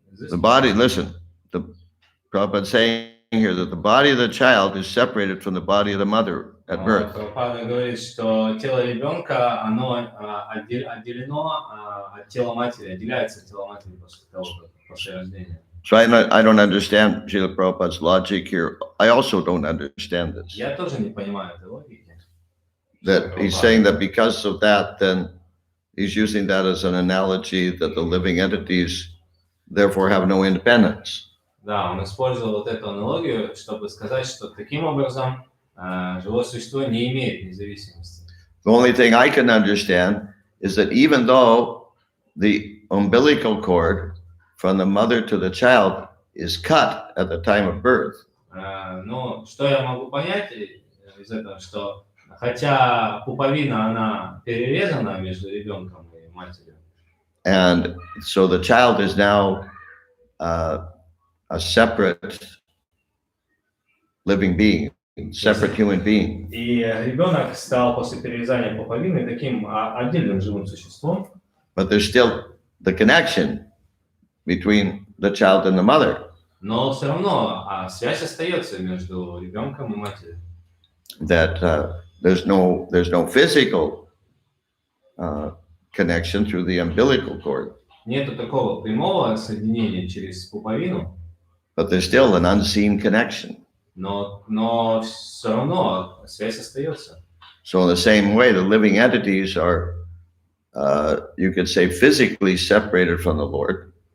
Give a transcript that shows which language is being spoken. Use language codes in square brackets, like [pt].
[en] The body, listen, the Prabhupada saying here that the body of the child is separated from the body of the mother at birth. [ru] Прабхупада говорит, что тело ребенка, оно отделено от тела матери, отделяется от тела матери после рождения. [en] So I don't understand Srila Prabhupada's logic here. I also don't understand this. [ru] Я тоже не понимаю этой логики. [en] That he's saying that because of that, then he's using that as an analogy that the living entities therefore have no independence. [ru] Да, он использовал вот эту аналогию, чтобы сказать, что таким образом живое существо не имеет независимости. [en] The only thing I can understand is that even though the umbilical cord from the mother to the child is cut at the time of birth, [ru] Но что я могу понять из этого, что хотя пуповина, она перерезана между ребенком и матерью. [en] and so the child is now a separate living being, separate human being. [ru] И ребенок стал после перерезания пуповины таким отдельным живым существом. [en] But there's still the connection between the child and the mother. [ru] Но все равно связь остается между ребенком и матерью. [en] That there's no physical connection through the umbilical cord. [ru] Нету такого прямого соединения через пуповину, [en] But there's still an unseen connection. [ru] но все равно связь остается. [en] So in the same way, the living entities are, you could say, physically separated from the Lord.